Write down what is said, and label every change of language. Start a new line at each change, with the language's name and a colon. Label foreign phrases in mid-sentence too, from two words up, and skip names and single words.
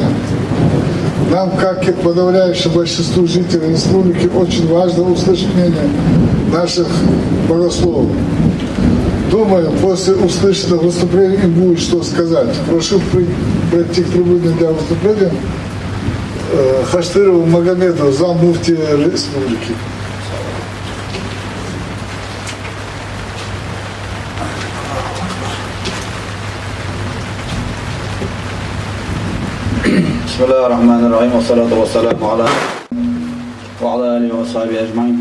Russian: Нам, как и подавляющему большинству жителей республики, очень важно услышать мнение наших богословов. Думаю, после услышанного выступления им будет что сказать. Прошу пройти к трибуне для выступления Хаштырову Магомеду, заммуфтия республики.
Arabic: بسم الله الرحمن الرحيم والصلاة والسلام وعلى آله وصحبه أجمعين.